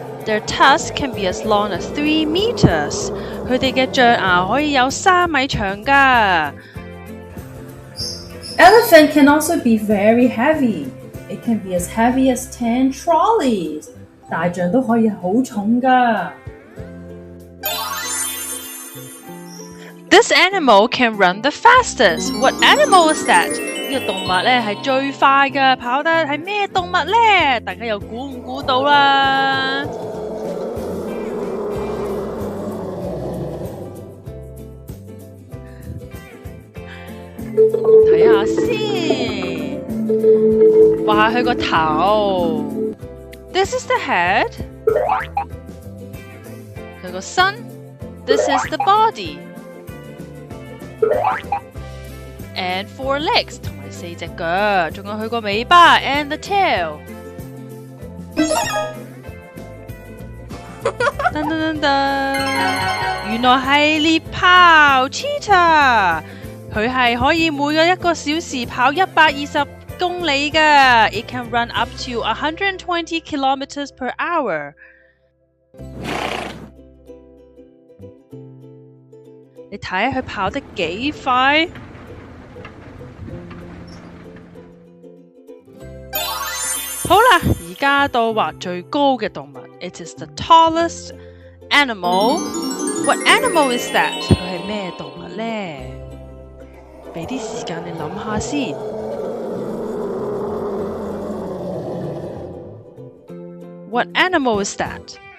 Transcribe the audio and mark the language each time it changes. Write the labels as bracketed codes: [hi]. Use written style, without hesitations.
[en] Their tusks can be as long as 3 meters. [yue] 佢哋嘅象牙可以有3米長㗎。 [en] Elephant can also be very heavy. It can be as heavy as 10 trolleys. [yue] 大象都可以好重㗎。 This animal can run the fastest. [en] What animal is that? [yue] 呢個動物咧係最快嘅，跑得係咩動物咧？大家又估唔估到啦？睇下先，畫下佢個頭。 [en] This is the head。 [yue] 佢個身。 [en] This is the body。And 4 legs， [yue] 同埋4隻腳，仲有佢個尾巴 [en] and the tail。 [yue] 噔噔噔噔，原來係獵豹 cheetah， 佢係可以每個1個小時跑120公里㗎。 [en] It can run up to 120 kilometers per hour。 [yue] 你睇佢跑得幾快？好啦，而家到畫最高嘅動物。 [en] It is the tallest animal. What animal is that? [yue] 佢係咩動物呢？俾啲時間你諗下先。 [en] What animal is that?